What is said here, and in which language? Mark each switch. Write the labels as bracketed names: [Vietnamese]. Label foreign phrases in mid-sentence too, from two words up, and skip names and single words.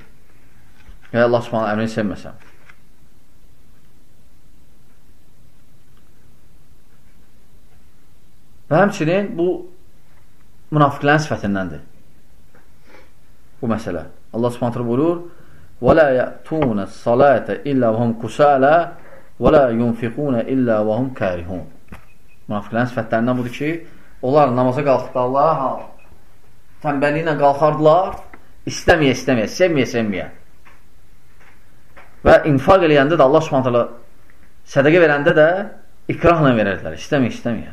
[Azerbaijani] Yəni Allah subhanətə əmrini sevməsə. Və həmçinin bu münafiqlərin sifətindəndir. Bu məsələ. Allah subhanətə buyurur, [Arabic] وَلَا يَأْتُونَ الصَّلَاةَ إِلَّا وَهُمْ كُسَالَى وَلَا يُنْفِقُونَ إِلَّا وَهُمْ كَارِهُونَ. [Azerbaijani] Münafiqlərin sifətlərindən budur ki, onlar namaza qalxdıqlarlar, tənbəlliyi ilə qalxardılar, istəməyə, sevməyə. Və infaq eləyəndə də Allah subhanətə sədəqə verəndə də ikrahla verərdilər, istəməyə.